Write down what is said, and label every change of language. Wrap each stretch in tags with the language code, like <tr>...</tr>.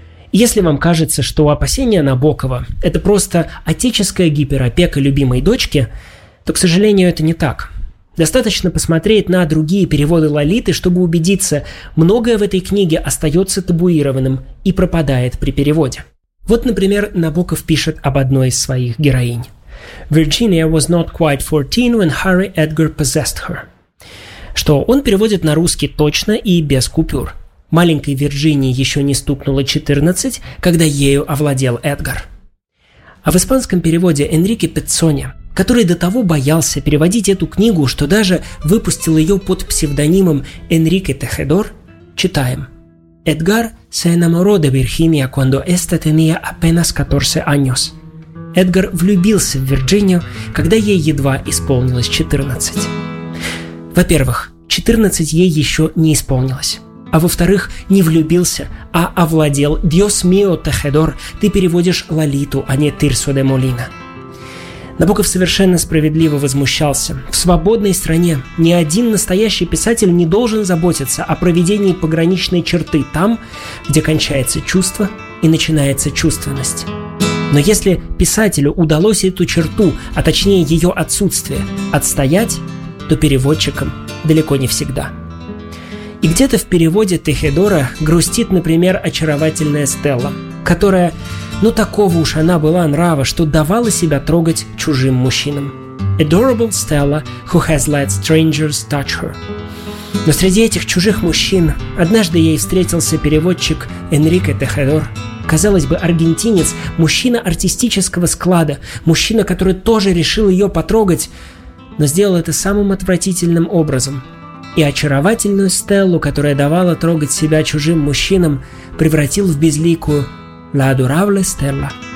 <ru>Если вам кажется, что опасения Набокова – это просто отеческая гиперопека любимой дочки, то, к сожалению, это не так. Достаточно посмотреть на другие переводы Лолиты, чтобы убедиться, многое в этой книге остается табуированным и пропадает при переводе. Вот, например, Набоков пишет об одной из своих героинь.</ru> <en>«Virginia was not quite 14 when Harry Edgar possessed her».</en> <ru>Что он переводит на русский точно и без купюр. Маленькой Вирджинии еще не стукнуло 14, когда ею овладел Эдгар. А в испанском переводе Энрике Пецоне, который до того боялся переводить эту книгу, что даже выпустил ее под псевдонимом Энрике Техедор, читаем.</ru> <es>«Эдгар se enamoró de Virginia cuando esta tenía apenas 14 años».</es> <ru>Эдгар влюбился в Вирджинию, когда ей едва исполнилось 14. Во-первых, 14 ей еще не исполнилось. А во-вторых, не влюбился, а овладел.</ru> <es>«Dios mío,</es> <ru>Техедор, ты переводишь Лолиту, а не Тирсо де Молина». Набоков совершенно справедливо возмущался. В свободной стране ни один настоящий писатель не должен заботиться о проведении пограничной черты там, где кончается чувство и начинается чувственность. Но если писателю удалось эту черту, а точнее ее отсутствие, отстоять, то переводчикам далеко не всегда. И где-то в переводе Техедора грустит, например, очаровательная Стелла, которая... Но такого уж она была нрава, что давала себя трогать чужим мужчинам.</ru> <en>Adorable Stella, who has let strangers touch her.</en> <ru>Но среди этих чужих мужчин однажды ей встретился переводчик Энрике Техедор, Казалось бы, аргентинец, мужчина артистического склада, мужчина, который тоже решил ее потрогать, но сделал это самым отвратительным образом. И очаровательную Стеллу, которая давала трогать себя чужим мужчинам, превратил в безликую</ru> <es>«La adorable</es> <ru>Stella».</ru>